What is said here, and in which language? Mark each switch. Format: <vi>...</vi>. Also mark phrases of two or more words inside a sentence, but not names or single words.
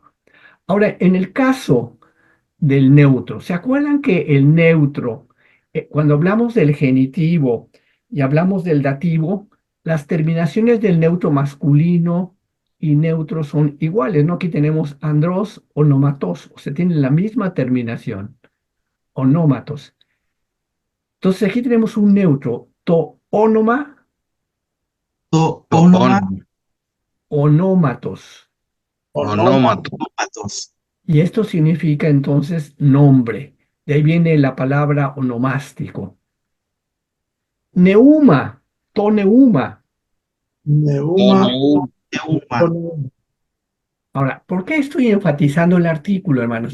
<es>Ahora, en el caso del neutro, ¿se acuerdan que el neutro, cuando hablamos del genitivo y hablamos del dativo, las terminaciones del neutro masculino y neutro son iguales, ¿no? Aquí tenemos</es> <el>ανδρός, ονόματος,</el> <es>o sea, tienen la misma terminación, onómatos. Entonces aquí tenemos un neutro,</es> <el>το όνομα, To, to, onoma, onómatos. onómato, onomatos.</el> <es>Y esto significa entonces nombre. De ahí viene la palabra onomástico.</es> <el>Πνεύμα, το πνεύμα. Neuma. Neuma.</el> <es>Ahora, ¿por qué estoy enfatizando el artículo, hermanos?</es>